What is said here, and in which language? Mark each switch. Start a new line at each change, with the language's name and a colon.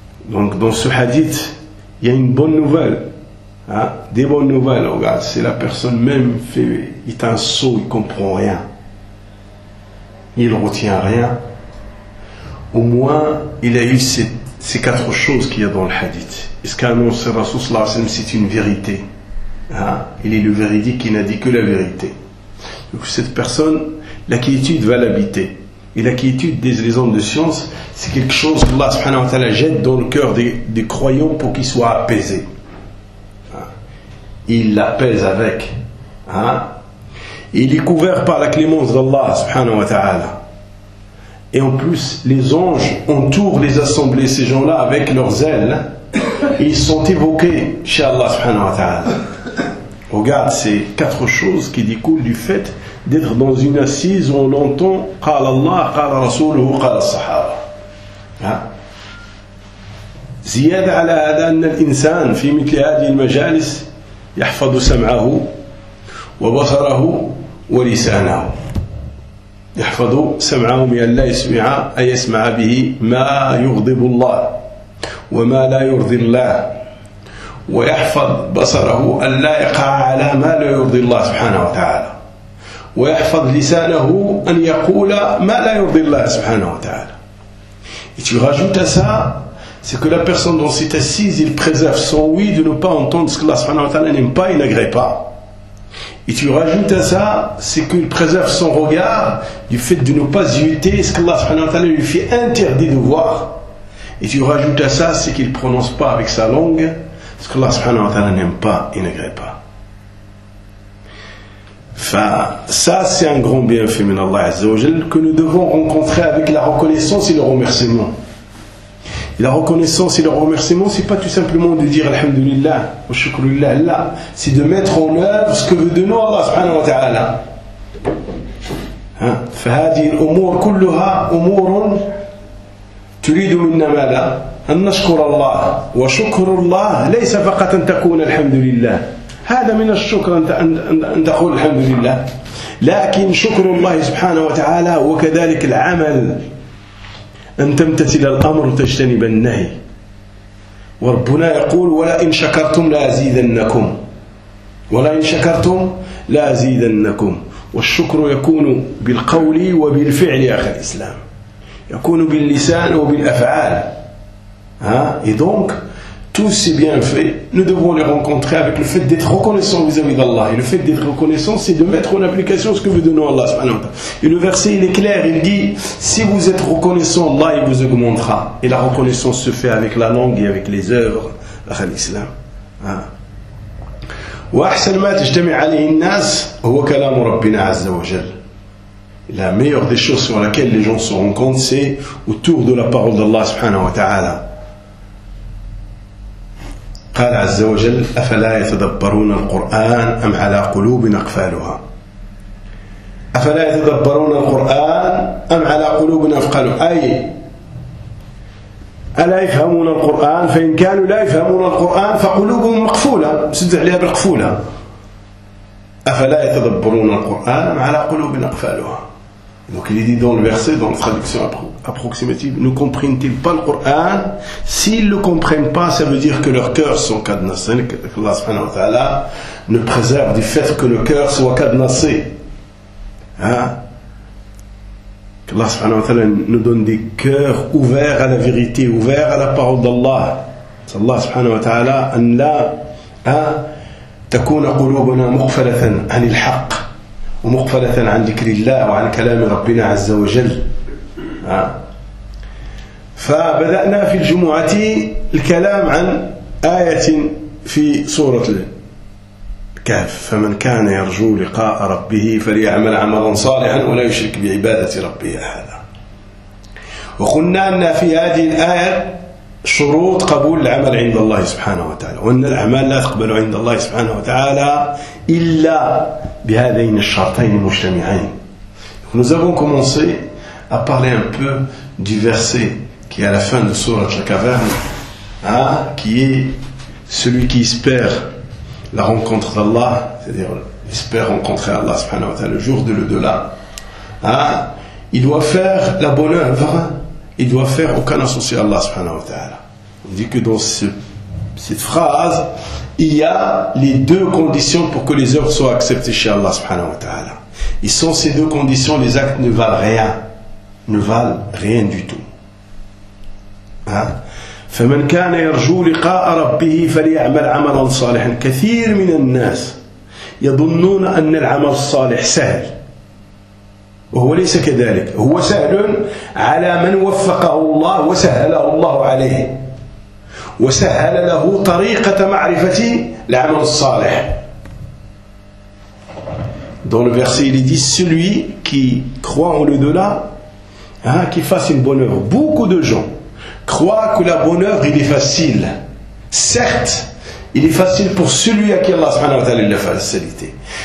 French: دونك دون سو حديث يا اون بون نوفال، دي بون نوفال او غاد سي لا بيغسون ميم في يتان سو يي كومبخون ريان، il retient rien, au moins il a eu ces quatre choses qu'il y a dans le hadith. Et ce qu'a annoncé le Rasoul sallallahu alayhi wa sallam, c'est une vérité. Il est le véridique qui n'a dit que la vérité. Donc cette personne, la quiétude va l'habiter. Et la quiétude des gens de science, c'est quelque chose que Allah subhanahu wa ta'ala jette dans le cœur des croyants pour qu'ils soient apaisés. Il l'apaise avec. Il est couvert par la clémence d'Allah subhanahu wa ta'ala. Et en plus, les anges entourent les assemblées, ces gens-là, avec leurs ailes. Ils sont évoqués chez Allah subhanahu wa ta'ala. Regarde ces quatre choses qui découlent du fait d'être dans une assise où on entend «
Arabic: قال الله قال رسوله قال الصحابة ». زيادة على هذا أن الإنسان في مثل هذه المجالس يحفظ سمعه وبصره ولسانه، يحفظ سمعه من أن لا يسمع أي يسمع به ما يغضب الله وما لا يرضي الله، ويحفظ بصره أن لا يقع على ما لا يرضي الله سبحانه وتعالى، ويحفظ لسانه أن يقول ما لا يرضي الله سبحانه وتعالى.
French: Et tu rajoutes à ça, c'est que la personne dont s'est assise, il préserve son oui de ne pas entendre ce que Allah subhanahu wa ta'ala n'aime pas et n'agrée pas. Et tu rajoutes à ça, c'est qu'il préserve son regard du fait de ne pas imiter ce qu'Allah subhanahu wa ta'ala lui fait interdit de voir. Et tu rajoutes à ça, c'est qu'il ne prononce pas avec sa langue ce qu'Allah subhanahu wa ta'ala n'aime pas et n'agrée pas. Enfin, ça c'est un grand bienfait min Allah azza wa jal que nous devons rencontrer avec la reconnaissance et le remerciement. La reconnaissance et le remerciement, c'est pas tout simplement de dire Alhamdulillah, wa shukrulillah, là. C'est de mettre en œuvre ce que veut de nous Allah subhanahu wa ta'ala.
Arabic: فهذه الأمور كلها أمور تريد منا ماذا؟ أن نشكر الله وشكر الله ليس فقط أن تكون الحمد لله هذا من الشكر أن تقول الحمد لله لكن شكر الله سبحانه وتعالى وكذلك العمل أن تمتثل الأمر تجتنب النهي وربنا يقول ولئن شكرتم لأزيدنكم ولئن شكرتم لأزيدنكم والشكر يكون بالقول وبالفعل يا أخي الإسلام يكون باللسان وبالأفعال
French: et donc tout c'est bien fait nous devons les rencontrer avec le fait d'être reconnaissant vis-à-vis d'Allah et le fait d'être reconnaissant c'est de mettre en application ce que veut de nous Allah subhanahu wa ta'ala. Et le verset il est clair, il dit si vous êtes reconnaissant Allah il vous augmentera et la reconnaissance se fait avec la langue et avec les œuvres
Arabic: يا أخي الإسلام وأحسن ما تجتمع عليه الناس هو كلام ربنا عز وجل.
French: La meilleure des choses sur laquelle les gens se rencontrent, c'est autour de la parole d'Allah subhanahu wa ta'ala.
Arabic: قال عز وجل أفلا يتدبرون القرآن أم على قلوب أقفالها. أفلا يتدبرون القرآن أم على قلوب أقفالها. أي ألا يفهمون القرآن فإن كانوا لا يفهمون القرآن فقلوبهم مقفولة سد عليها بالقفولة أفلا يتدبرون القرآن على قلوب أقفالها.
French: Donc il est dit dans le verset, dans la traduction approximative, ne comprennent-ils pas le Coran? S'ils ne le comprennent pas, ça veut dire que leurs cœurs sont cadenassés, que Allah subhanahu wa ta'ala ne préserve du fait que le cœur soit cadenassé. Que Allah subhanahu wa ta'ala nous donne des cœurs ouverts à la vérité, ouverts à la parole d'Allah. C'est Allah subhanahu wa ta'ala, an la,
Arabic: تكون قلوبنا مغفلة عن الحق ومغفلة عن ذكر الله وعن كلام ربنا عز وجل. فبدأنا في الجمعة الكلام عن آية في سورة الكهف فمن كان يرجو لقاء ربه فليعمل عملا صالحا ولا يشرك بعبادة ربه أحدا. وقلنا أن في هذه الآية شروط قبول العمل عند الله سبحانه وتعالى وأن الأعمال لا تقبل عند الله سبحانه وتعالى إلا بهذين الشرطين المجتمعين.
French: Nous avons commencé à parler un peu du verset qui est à la fin de sourate la caverne, qui est celui qui espère la rencontre d'Allah, c'est-à-dire espère rencontrer Allah subhanahu wa ta'ala le jour de l'au-delà. Il doit faire la bonne œuvre. Il doit faire aucun associé à Allah subhanahu wa ta'ala. On dit que dans cette phrase, il y a les deux conditions pour que les œuvres soient acceptées chez Allah subhanahu wa ta'ala. Et sans ces deux conditions, les actes ne valent rien. Ne valent rien du tout.
Arabic: فَمَنْ كَانَ يَرْجُوْ لِقَاءَ رَبِّهِ فَلِيَعْمَلْ عَمَلًا صَالِحًا كَثِيرٌ مِنَ النَّاسِ يَظُنُّونَ أَنَّ الْعَمَلَ الصَّالِحِ سَهْلِ وهو ليس كذلك هو سهل على من وفقه الله وسهله الله عليه وسهل له طريقة معرفة العمل الصالح.
French: Dans le verset il dit celui qui croit en l'au-delà qu'il fasse une bonne œuvre. Beaucoup de gens croient que la bonne œuvre il est facile. Certes il est facile pour celui à qui Allah subhanahu wa ta'ala l'a facilité.